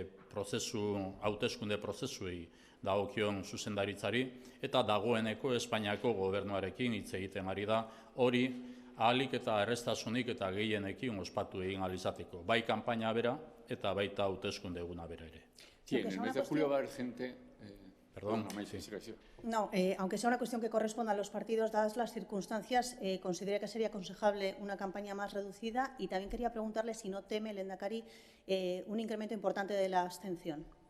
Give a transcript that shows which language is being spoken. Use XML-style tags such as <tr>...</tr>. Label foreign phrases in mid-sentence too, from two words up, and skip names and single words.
<eu>hauteskunde prozesuei dagokion zuzendaritzari, eta dagoeneko Espainiako gobernuarekin hitz egiten ari da, hori ahalik eta erreztasunik eta gehienekin ospatu egin ahal izateko, bai kanpaina bera eta baita hauteskunde eguna bera ere.</eu> <es>Sí, en el mes de julio va a haber gente... Perdón, sí. No, aunque sea una cuestión que corresponda a los partidos, dadas las circunstancias, considera que sería aconsejable una campaña más reducida, y también quería preguntarle si no teme, Lehendakari, un incremento importante de la abstención.</es>